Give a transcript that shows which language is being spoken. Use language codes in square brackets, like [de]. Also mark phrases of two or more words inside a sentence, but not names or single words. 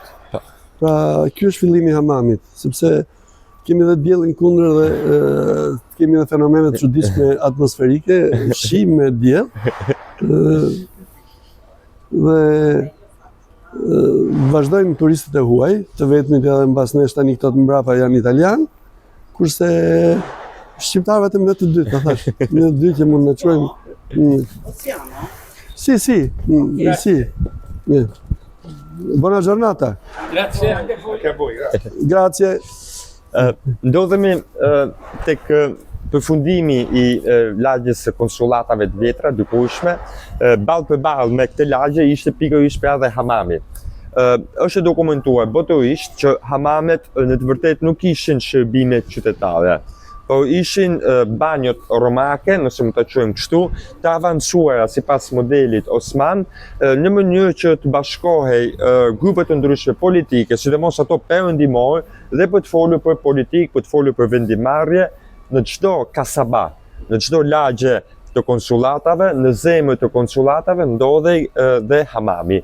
[sq] Pra, ky është fillimi i Hamamit, sepse kemi edhe diellin kundër dhe kemi edhe fenomene të çuditshme atmosferike, shi me diell. Dhe vazhdojnë turistët e huaj, të vetmit edhe mbas nesh tani këto të mbrapa janë italian, kurse shqiptarë vetëm ne të dy, ta thash, ne të dy që mund të quajmë. [it] Sì. Buona giornata. Grazie anche a voi. Grazie. [sq] Ndodhemi tek përfundimi i lagjes së konsullatave të vjetra, dykurshme, ballë për ballë me këtë lagje ishte pikërisht pra dhe Hamami. Është dokumentuar botërisht që Hamamet në të vërtetë nuk ishin shërbime qytetare, por ishin banjot romake, nëse mund ta quajmë kështu, të avancuara sipas modelit Osman, në mënyrë që të bashkohej grupe të ndryshme politike, sidomos ato perëndimore, dhe për të folur për politikë, për të folur për vendimarrje në çdo kasaba, në çdo lagje të konsullatave, në zemër të konsullatave ndodhej dhe Hamami.